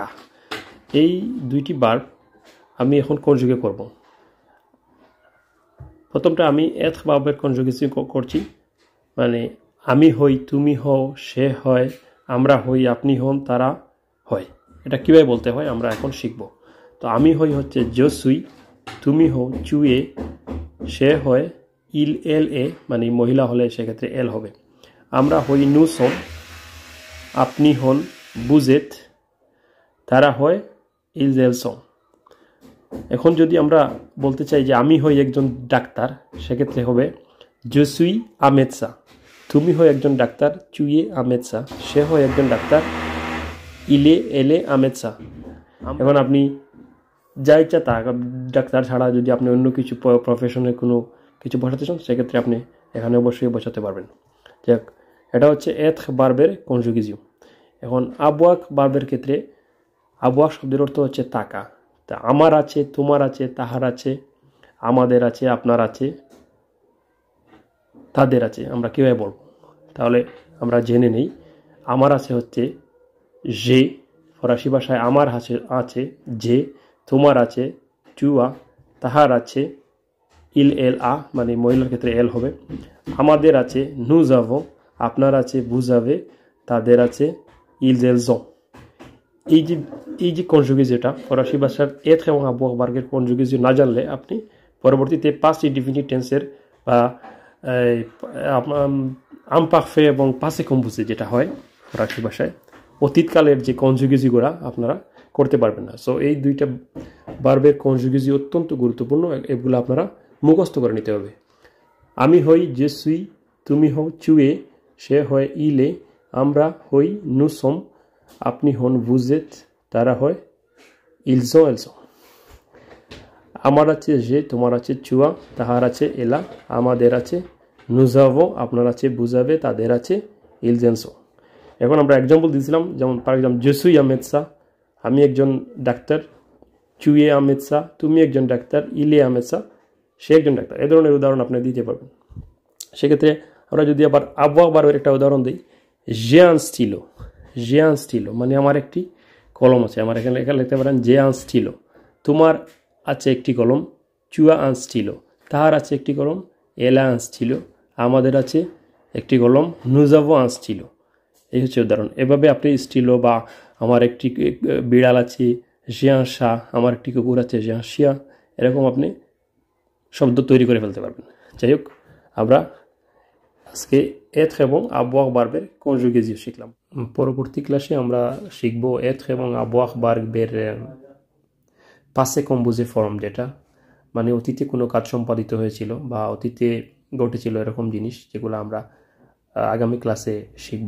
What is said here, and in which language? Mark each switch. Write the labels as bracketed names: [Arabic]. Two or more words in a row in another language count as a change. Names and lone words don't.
[Bangla] এই দুইটি বার্ব আমি এখন কনজুগে করব। প্রথমটা আমি এত্র বার্বের কনজুগেশন করছি, মানে আমি হই, তুমি হও, সে হয়, আমরা হই, আপনি হন, তারা হয়। এটা কীভাবে বলতে হয় আমরা এখন শিখব। তো আমি হই হচ্ছে [French] je suis, [Bangla] তুমি হও [French] tu es, [Bangla] সে হয় [French] il elle est, [Bangla] মানে মহিলা হলে সেক্ষেত্রে এল হবে। আমরা হই [French] nous sommes, [Bangla] আপনি হন [French] vous êtes, [Bangla] তারা হয় [French] ils elles sont। [Bangla] এখন যদি আমরা বলতে চাই যে আমি হই একজন ডাক্তার, সেক্ষেত্রে হবে [French] je suis un médecin, [Bangla] তুমি হই একজন ডাক্তার [French] tu es un médecin, [Bangla] সে হয় একজন ডাক্তার [French] il est elle est un médecin। [Bangla] এখন আপনি যা ইচ্ছা তা, ডাক্তার ছাড়া যদি আপনি অন্য কিছু প্রফেশনের কোনো কিছু বসাতে চান সেক্ষেত্রে আপনি এখানে অবশ্যই বসাতে পারবেন। যাক, এটা হচ্ছে এত্র বার্বের কনজুগেজিও। এখন আবওয়াহ বার্বের ক্ষেত্রে আবওয়াহ শব্দের অর্থ হচ্ছে থাকা। তা আমার আছে, তোমার আছে, তাহার আছে, আমাদের আছে, আপনার আছে, তাদের আছে। আমরা কীভাবে বলবো তাহলে আমরা জেনে নেই। আমার আছে হচ্ছে যে, ফরাসি ভাষায় আমার আছে যে, তোমার আছে [French] tu as, [Bangla] তাহার আছে [French] il elle a, [Bangla] মানে মহিলার ক্ষেত্রে এল হবে। আমাদের আছে [French] nous avons, [Bangla] আপনার আছে [French] vous avez, [Bangla] তাদের আছে [French] ils elles ont। [Bangla] এই যে কনজুগেজিওটা ফরাসি ভাষার এত্র এবং আবওয়াহ বার্বের কনজুগেজিও না জানলে আপনি পরবর্তীতে [English] past indefinite tense [Bangla] বা আমপারফে এবং [French] passé composé [Bangla] যেটা হয় ফরাসি ভাষায় অতীতকালের যে কনজুগেজিগুলো আপনারা করতে পারবেন না। সো এই দুইটা বার্বের কনজুগেজি অত্যন্ত গুরুত্বপূর্ণ, এগুলো আপনারা মুখস্থ করে নিতে হবে। আমি হই [French] je suis, [Bangla] তুমি হও [French] tu es, [Bangla] সে হয় [French] il est, [Bangla] আমরা হই [French] nous sommes, [Bangla] আপনি হন [French] vous êtes, [Bangla] তারা হয় [French] ils ont elles ont। [Bangla] আমার আছে যে, তোমার আছে [French] tu as, [Bangla] তাহার আছে [French] elle a, [Bangla] আমাদের আছে [French] nous avons, [Bangla] আপনার আছে [French] vous avez, [Bangla] তাদের আছে [French] ils elles ont। [Bangla] এখন আমরা এক্সাম্পল দিয়েছিলাম, যেমন [English] for example [French] je suis un médecin, [Bangla] আমি একজন ডাক্তার, [French] tu es un médecin, [Bangla] তুমি একজন ডাক্তার, [French] il est un médecin, [Bangla] সে একজন ডাক্তার। এ ধরনের উদাহরণ আপনি দিতে পারবেন। সেক্ষেত্রে আমরা যদি আবার আবওয়াহ বার্বের একটা উদাহরণ দিই, [French] j'ai un stylo, j'ai un stylo [Bangla] মানে আমার একটি কলম আছে। আমার এখানে লিখতে পারেন [French] j'ai un stylo, [Bangla] তোমার আছে একটি কলম [French] tu as un stylo, [Bangla] তাহার আছে একটি কলম [French] elle a un stylo, [Bangla] আমাদের আছে একটি কলম [French] nous avons un stylo। [Bangla] এই হচ্ছে উদাহরণ। এভাবে আপনি স্টিলো বা আমার একটি বিড়াল আছে [French] j'ai un chat, [Bangla] আমার একটি কুকুর আছে [French] j'ai un chien, [Bangla] এরকম আপনি শব্দ তৈরি করে ফেলতে পারবেন। যাই হোক, আমরা আজকে এত্র এবং আবওয়াহ বার্বের কনজুগেজিও শিখলাম। পরবর্তী ক্লাসে আমরা শিখব এত্র এবং আবওয়াহ বার্বের [French] passé composé [Bangla] ফর্ম, যেটা মানে অতীতে কোনো কাজ সম্পাদিত হয়েছিল বা অতীতে ঘটেছিল এরকম জিনিস, যেগুলো আমরা আগামী ক্লাসে শিখব।